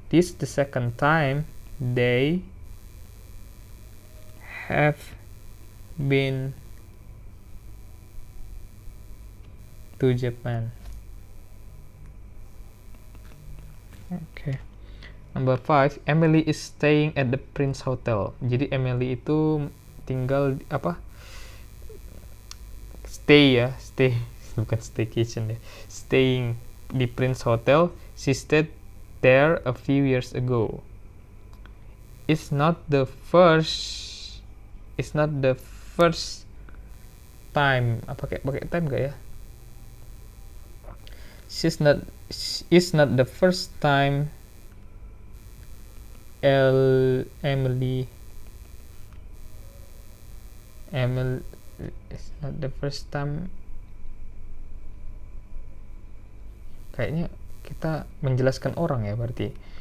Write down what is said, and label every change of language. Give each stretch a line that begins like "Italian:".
English: This is the second time they have been to Japan. Okay. Number 5, Emily is staying at the Prince Hotel.
Indonesian: Jadi Emily itu tinggal apa? Stay bukan staycation ya. Staying di Prince Hotel.
English: She stayed there a few years ago. It's not the first time.
Indonesian: Apa pakai time gak ya?
English: It's not the first time Emily it's not the first time
Indonesian: Kayaknya kita menjelaskan orang ya berarti.